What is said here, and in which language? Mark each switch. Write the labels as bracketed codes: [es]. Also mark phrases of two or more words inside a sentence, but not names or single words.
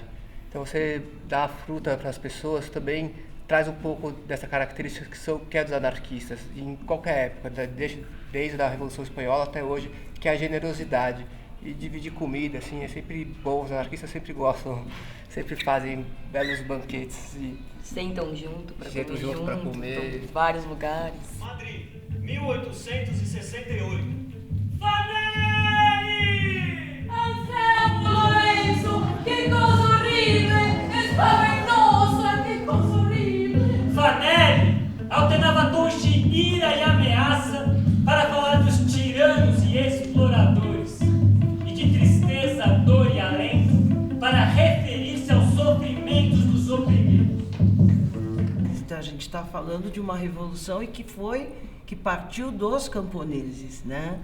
[pt] Então você dá a fruta para as pessoas também traz um pouco dessa característica que é dos anarquistas, em qualquer época, desde a Revolução Espanhola até hoje, que é a generosidade. E dividir comida, assim, é sempre bom, os anarquistas sempre gostam, sempre fazem belos banquetes. E sentam junto para comer. Em vários lugares. Madrid, 1868. Fanelli! [it] Anselmo Lorenzo, che cosa orribile! È spaventosa, che cosa orribile! [pt] Fanelli alternava tons de ira e ameaça para falar dos tiranos e exploradores, e de tristeza, dor e alento para referir-se aos sofrimentos dos oprimidos. Então, a gente está falando de uma revolução que partiu dos camponeses, né?